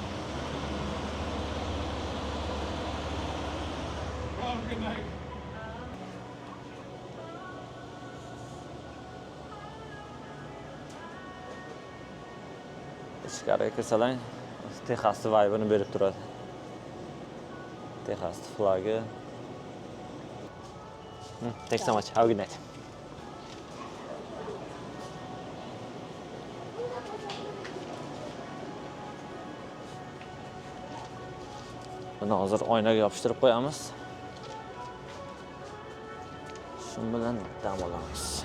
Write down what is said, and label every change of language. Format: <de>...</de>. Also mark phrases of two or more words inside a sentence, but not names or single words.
<uz>Ichkariga kirsalar Texasni vibe'ini berib turadi. Texas flagi.</uz> <en>Thanks so much. Have a good night.</en> <uz>Buni hozir oynaga yopishtirib qo'yamiz. Shu bilan dam olamiz.</uz>